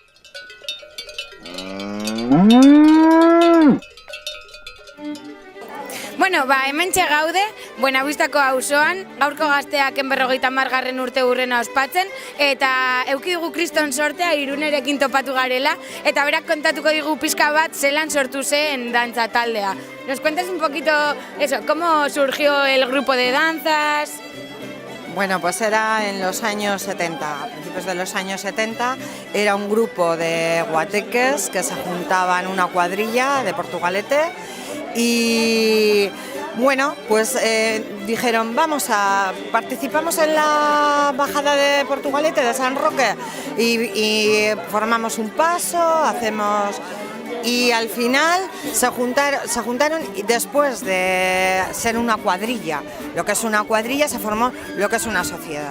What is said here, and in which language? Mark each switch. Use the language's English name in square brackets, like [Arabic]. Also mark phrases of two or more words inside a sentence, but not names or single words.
[Basque] Bueno, hementxe gaude, Buenavistako auzoan, gaurko gazteak 50. urte hurrena ospatzen, eta eduki dugu kriston sortea Irunerekin topatu garela, eta berak kontatuko digu pixka bat zelan sortu zen dantza taldea. [Spanish] ¿Nos cuentas un poquito eso, cómo surgió el grupo de danzas? Bueno, pues era en los años 70, a principios de los años 70, era un grupo de guateques que se juntaban una cuadrilla de Portugalete y bueno, pues dijeron participamos en la bajada de Portugalete de San Roque y formamos un paso, y al final se juntaron y después de ser una cuadrilla, lo que es una cuadrilla, se formó lo que es una sociedad.